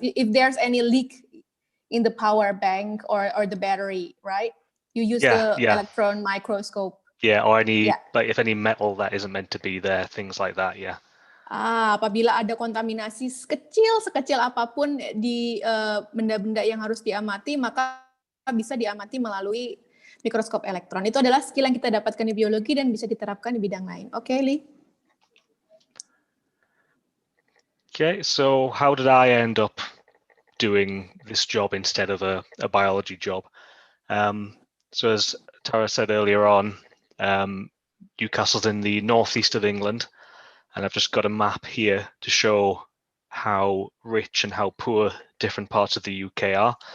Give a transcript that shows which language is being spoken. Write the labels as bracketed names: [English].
[English] If there's any leak in the power bank or the battery, right? You use the electron microscope. Yeah, or any like if any metal that isn't meant to be there, things like that. Yeah. [Indonesian] Apabila ada kontaminasi sekecil apapun di benda-benda yang harus diamati, maka bisa diamati melalui mikroskop elektron. Itu adalah skill yang kita dapatkan di biologi dan bisa diterapkan di bidang lain. Oke, Lee? [English] Okay, so how did I end up doing this job instead of a biology job? So as Tara said earlier on, Newcastle's in the northeast of England, and I've just got a map here to show how rich and how poor different parts of the UK are.